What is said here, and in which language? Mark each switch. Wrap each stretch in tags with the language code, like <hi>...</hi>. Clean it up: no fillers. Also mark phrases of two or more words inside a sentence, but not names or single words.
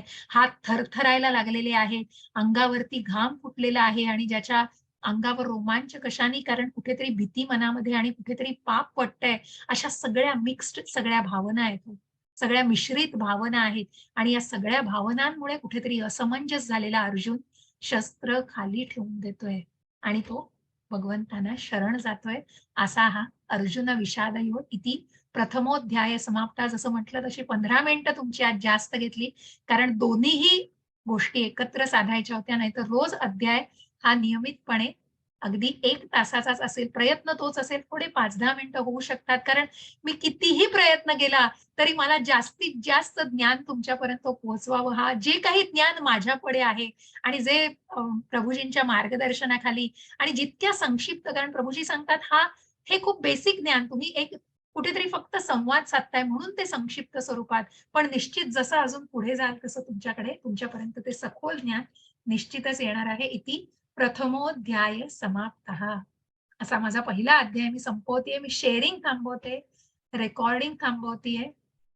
<mr>हात थरथरायला लागलेले आहेत, अंगावरती घाम फुटलेला आहे आणि ज्याच्या अंगावर रोमांच कशाने, कारण कुठेतरी भीती मनामध्ये आणि कुठेतरी पाप वाटतंय. अशा सगळ्या मिक्स्ड सगळ्या भावना आहेत, सगळ्या मिश्रित भावना आहेत आणि या सगळ्या भावनांमुळे कुठेतरी असमंजस झालेला अर्जुन शस्त्र खाली ठेवून देतोय आणि तो भगवंतांना शरण जातोय. असा हा अर्जुन विषाद योग</mr> <sa>इति प्रथमोध्याय समाप्ता.</sa> <mr>जसं म्हटलं तशी 15 मिनिटं तुमची आज जास्त घेतली, कारण दोन्हीही गोष्टी एकत्र साधायच्या होत्या. नाहीतर रोज अध्याय हा नियमितपणे अगदी 1 तासाचाच असेल, प्रयत्न तोच असेल, थोडे 5-10 मिनिटं होऊ शकतात. कारण मी कितीही प्रयत्न केला, तरी मला जास्तीत जास्त ज्ञान तुमच्यापर्यंत पोहोचवावं, हा जे काही ज्ञान माझ्याकडे आहे आणि जे प्रभूजींच्या मार्गदर्शनाखाली आणि जितक्या संक्षिप्त, कारण प्रभूजी सांगतात हे खूप बेसिक ज्ञान तुम्ही एक कुठेतरी फक्त संवाद साधताय म्हणून ते संक्षिप्त स्वरूपात. पण निश्चित जसं अजून पुढे जाल तसं तुमच्यापर्यंत ते सखोल ज्ञान निश्चितच येणार आहे.</mr> <sa>इति प्रथमोध्याय समाप्तः.</sa> <mr>असा माझा पहिला अध्याय मी संपवतेय. मी शेअरिंग थांबवते, रेकॉर्डिंग थांबवतेय.</mr>